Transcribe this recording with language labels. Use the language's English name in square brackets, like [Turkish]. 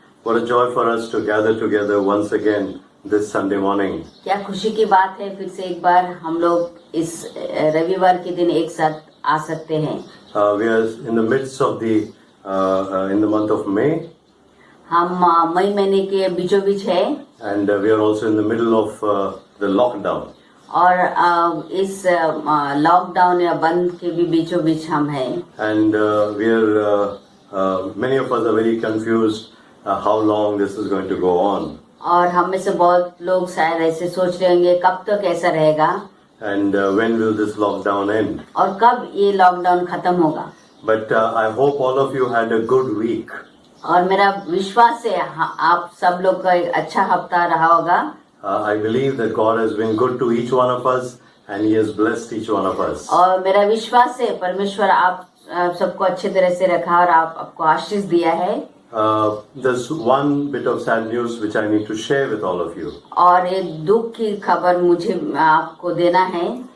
[English] What a joy for us to gather together once again this Sunday morning. [Hindi] क्या खुशी की बात है, फिर से एक बार हम लोग इस रविवार के दिन एक साथ आ सकते हैं। [English] We are in the midst of in the month of May. [Hindi] हम मई महीने के बीचों बीच है, [English] And we are also in the middle of the lockdown. [Hindi] और इस लॉकडाउन या बंद के भी बीचों बीच हम हैं। [English] And we are many of us are very confused how long this is going to go on. [Hindi] और हम में से बहुत लोग शायद ऐसे सोच रहे होंगे कब तक ऐसा रहेगा, [English] And when will this lockdown end? [Hindi] और कब ये लॉकडाउन खत्म होगा। [English] But I hope all of you had a good week. [Hindi] और मेरा विश्वास है आप सब लोग का एक अच्छा हफ्ता रहा होगा। [English] I believe that God has been good to each one of us and He has blessed each one of us. [Hindi] और मेरा विश्वास है परमेश्वर आप सबको अच्छे तरह से रखा और आपको आशीष दिया है। [English] There's one bit of sad news which I need to share with all of you. [Hindi] और एक दुख की खबर मुझे आपको देना है।